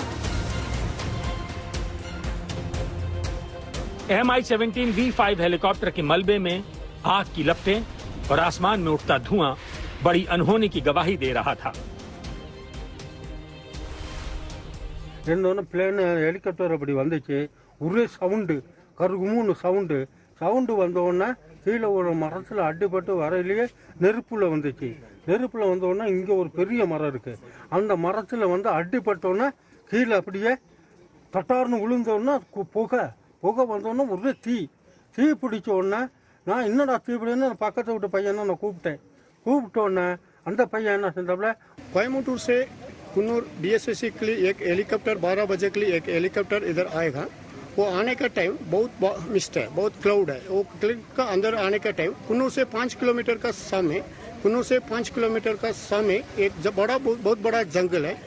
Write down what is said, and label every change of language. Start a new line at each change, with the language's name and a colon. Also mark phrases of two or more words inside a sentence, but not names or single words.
Hindi: MI-17 V5 हेलीकॉप्टर के मलबे में आग की लपटें और आसमान में उठता धुआं बड़ी अनहोनी की गवाही दे रहा था।
English: plane helicopter
Tamil: அப்படி வந்துச்சு, ஒரே சவுண்டு, கருகுமுன்னு சவுண்டு வந்த உடனே கீழே ஒரு மரத்தில் அடிபட்டு வரையிலேயே நெருப்புல வந்துச்சு. நெருப்புல வந்த உடனே இங்கே ஒரு பெரிய மரம் இருக்கு, அந்த மரத்தில் வந்து அடிபட்டோன்னே கீழே அப்படியே தட்டார்னு விழுந்தோன்னா புகை வந்தோடனே ஒரே தீ பிடிச்ச உடனே நான் என்னடா தீ பிடின்னு பக்கத்தை விட்டு பையனை நான் கூப்பிட்டோன்னே அந்த பையன் என்ன செஞ்சாப்புல,
Hindi: कोयम्बटूर से कुन्नूर DSSC के लिए एक हेलीकॉप्टर 12 बजे के लिए एक हेलीकॉप्टर इधर आएगा। वो आने का टाइम बहुत मिस्ट है, बहुत क्लाउड है। वो क्लिक का अंदर आने का टाइम कुन्नूर से 5 किलोमीटर का सामने एक बहुत बड़ा जंगल है।